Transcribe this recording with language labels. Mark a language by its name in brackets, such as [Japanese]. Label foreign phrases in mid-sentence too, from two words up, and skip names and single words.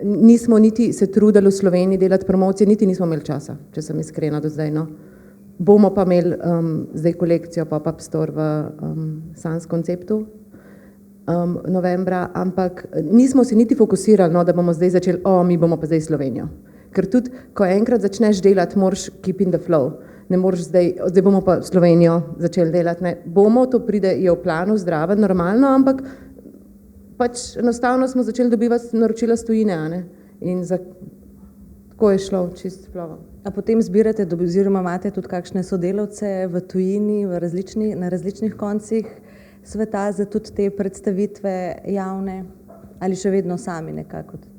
[Slovenian] nismo niti se trudili v Sloveniji delati promocije, niti nismo imeli časa, če sem iskrena do zdaj. No. Bomo pa imeli zdaj kolekcijo Pop-up Store v Sans konceptu novembra, ampak nismo se niti fokusirali, no, da bomo zdaj začeli, mi bomo pa zdaj Slovenijo. Ker tudi, ko enkrat začneš delati, moraš [English] keep in the flow. [Slovenian] Ne moreš zdaj bomo pa Slovenijo začeli delati. Ne. Bomo, to pride, je v planu, zdravo, normalno, ampak pač enostavno smo začeli dobivati naročila s tujine, a ne? In tako je šlo, čist splovo. A potem zbirate, oziroma imate tudi kakšne sodelavce v tujini, na različnih koncih sveta za tudi te predstavitve javne, ali še vedno sami nekako?